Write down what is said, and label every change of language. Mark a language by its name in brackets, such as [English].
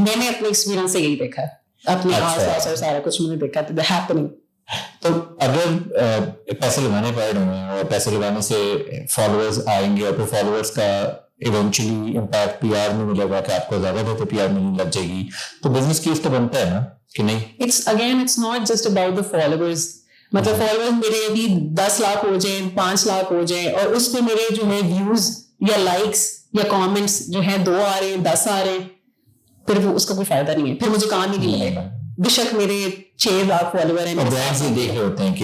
[Urdu] میں نے اپنے ایکسپیرینس سے یہی دیکھا ہے, اپنے آس پاس اور سارا کچھ میں نے دیکھا تھا ہیپننگ. تو اگر پیسے لگانے پڑ رہے ہیں اور پیسے لگانے سے فالوورز آئیں گے اور پھر فالوورز کا ایونچولی امپیکٹ پی آر میں ملے گا کہ آپ کو زیادہ بہتر پی آر ملنے لگ جائے گی, تو بزنس کیس تو بنتا ہے نا کہ نہیں؟ [English] It's not just about the followers. [Urdu] مطلب فالوورز میرے ابھی 10 لاکھ ہو جائیں, 5 لاکھ ہو جائیں, اور اس پہ میرے جو ہے ویوز یا لائکس یا کامنٹس جو ہیں 2 آ رہے ہیں, 10 آ رہے ہیں, پھر وہ اس کا کوئی فائدہ نہیں ہے, پھر مجھے کام ہی نہیں ملے گا. بے شک میرے 6 لاکھ فالوور ہیں, دیکھ رہے ہوتے ہیں کہ